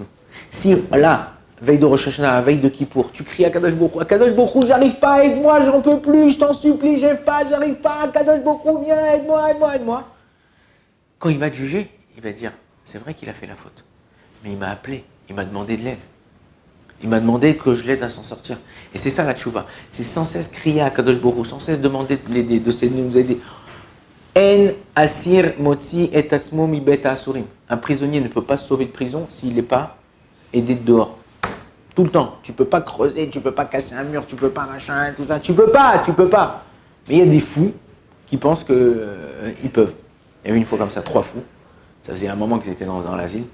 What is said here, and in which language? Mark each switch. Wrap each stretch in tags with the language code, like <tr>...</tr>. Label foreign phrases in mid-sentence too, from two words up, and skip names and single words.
<fr>Si là, veille de Rosh Hashanah, veille de Kippour, tu cries à Kadosh Baruch Hu, j'arrive pas, aide-moi, j'en peux plus, je t'en supplie, j'arrive pas, Kadosh Baruch Hu, viens, aide-moi. Quand il va te juger, il va te dire, c'est vrai qu'il a fait la faute, mais il m'a appelé, il m'a demandé de l'aide. Il m'a demandé que je l'aide à s'en sortir. Et c'est ça la tchouva. C'est sans cesse crier à Kadosh Baruch Hu, sans cesse demander de l'aider, de nous aider.</fr> <he>אין אסיר מוציא את עצמו מבית אסורים.</he> <fr>Un prisonnier ne peut pas se sauver de prison s'il n'est pas aidé de dehors. Tout le temps. Tu ne peux pas creuser, tu ne peux pas casser un mur, tu ne peux pas machin, tout ça. Tu peux pas. Mais il y a des fous qui pensent qu'ils peuvent. Il y avait une fois comme ça, 3 fous. Ça faisait un moment qu'ils étaient dans la ville.</fr>